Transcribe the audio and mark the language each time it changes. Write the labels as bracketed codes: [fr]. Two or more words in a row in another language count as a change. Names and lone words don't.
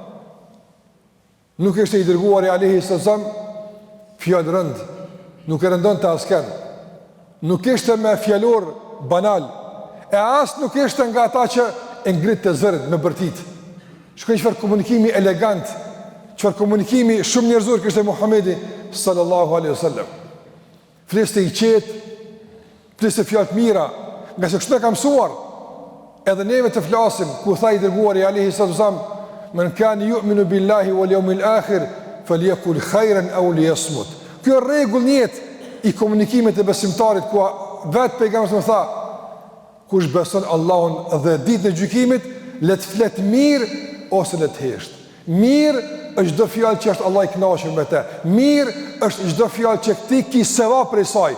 [sq] Nuk ishte i dërguari [ar] عليه سلام [sq] fjalë rënd, nuk e rëndon të asken, nuk ishte me fjalor banal, e as nuk ishte nga ata që e ngrit të zërit me bërtit. Shkoj çfarë komunikimi elegant, çfarë komunikimi shumë njerëzor kishte Muhamedi [ar] صلى الله عليه وسلم. [sq] Fliste i qetë, fliste fjalë të mira, nga se kështu e ka mësuar. Edhe neve të flasim ku tha i dërguari [ar] عليه سلام: "من كان يؤمن بالله واليوم الآخر فليقل خيرا أو ليصمت." [sq] Kjo rregull njët i komunikimit të besimtarit, ku vetë pejgamberi më tha: "Kush beson Allahun dhe ditën e gjykimit, le të flet mirë ose le të hesht." Mirë është çdo fjalë që është Allah i kënaqur me të. Mirë është çdo fjalë që ti ke sevap prej saj.